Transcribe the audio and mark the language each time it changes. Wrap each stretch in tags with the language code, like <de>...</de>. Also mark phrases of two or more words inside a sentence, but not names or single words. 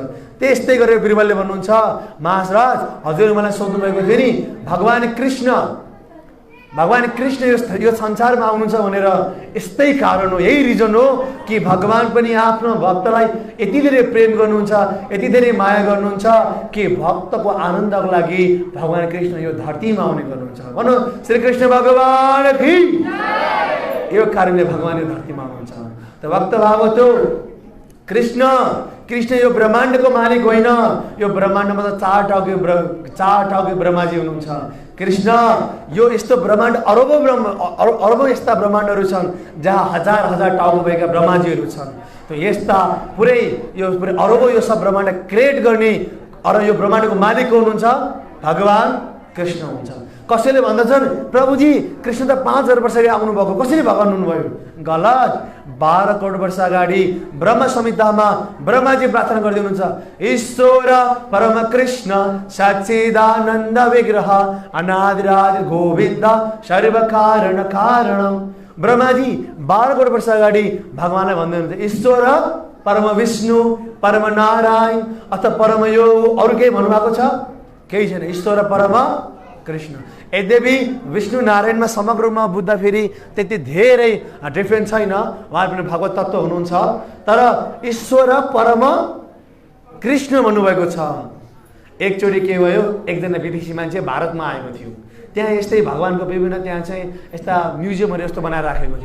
<ne>त्यस्तै गरेर बिरबलले भन्नुहुन्छ, महाराज हजुर मलाई सोध्नु भएको थियो नि, भगवान कृष्ण यो संसारमा आउनुहुन्छ भनेर यस्तै कारण हो, यही रिजन हो कि भगवान पनि आफ्नो भक्तलाई यति धेरै प्रेम गर्नुहुन्छ, यति धेरै माया गर्नुहुन्छ कि भक्तको आनन्दको लागि भगवान कृष्ण यो धरतीमा आउने गर्नुहुन्छ। भनौँ श्री कृष्ण भगवान की। यो कारणले भगवान यो धरतीमा आउनुहुन्छ। त भक्त भागवत कृष्ण यो ब्रह्माण्डको मालिक होइन, यो ब्रह्माण्डमा त चार टाउके ब्रह्माजी हुनुहुन्छ। कृष्ण यो यस्तो ब्रह्माण्ड अरबौं यस्ता ब्रह्माण्डहरू छन् जहाँ हजार टाउको भएका ब्रह्माजीहरू छन्। त यस्ता पुरै अरबौं यो सब ब्रह्माण्ड क्रिएट गर्ने यो ब्रह्माण्डको मालिक हुनुहुन्छ भगवान कृष्ण हुन्छ। कसैले भन्दछन् प्रभुजी कृष्ण त 5000 वर्ष अगाडि आउनुभएको, कसरी भगवान हुनुभयो? गलत। 12 करोड वर्ष अगाडि ब्रह्म संहितामा ब्रह्माजी प्रार्थना गर्दै हुनुहुन्छ,</ne> <sa>ईश्वर परम कृष्ण सच्चिदानन्द विग्रह अनादिरादि गोविन्द सर्व कारण कारणम।</sa> <ne>ब्रह्माजी 12 करोड वर्ष अगाडि भगवानलाई भन्दै हुनुहुन्छ,</ne> <sa>ईश्वर परम विष्णु परम नारायण</sa> <ne>अथवा परम योग, अरू केही भन्नुभएको छ? केही छैन।</ne> <sa>ईश्वर परम कृष्ण।</sa> <ne>यद्यपि विष्णु नारायणमा समग्र रूपमा बुझ्दा फेरि त्यति धेरै डिफ्रेन्स छैन, उहाँ पनि भगवत तत्त्व हुनुहुन्छ, तर</ne> <sa>ईश्वर परम कृष्ण</sa> <ne>भन्नुभएको छ। एकचोटि के भयो, एकजना विदेशी मान्छे भारतमा आएको थियो, त्यहाँ यस्तै भगवानको विभिन्न त्यहाँ चाहिँ यस्ता म्युजियमहरू यस्तो बनाएर राखेको थियो।</ne>